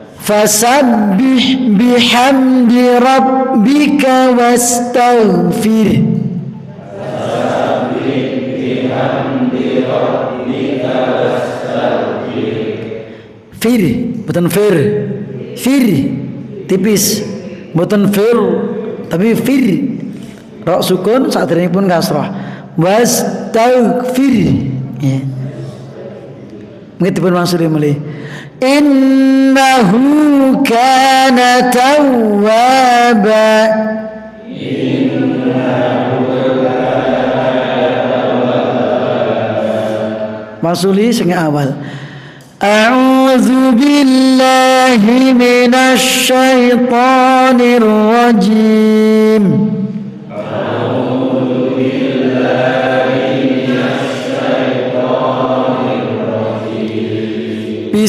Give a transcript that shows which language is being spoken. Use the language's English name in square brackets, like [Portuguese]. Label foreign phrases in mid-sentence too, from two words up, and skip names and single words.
[Arabic] فسبح بحمد ربك واستغفر. [Indonesian] Fir, bukan fir. Fir, tipis. Bukan fir, tapi fir. [Javanese] Ra sukun sadèrèngipun kasrah. [Arabic] Wastaghfir. Ya. [Javanese] Mungkin dipun maksud malih. [Arabic] إنه كان توابا. [Javanese] Masuli sing awal. [Arabic] أعوذ بالله من الشيطان الرجيم. أعوذ بالله من الشيطان الرجيم.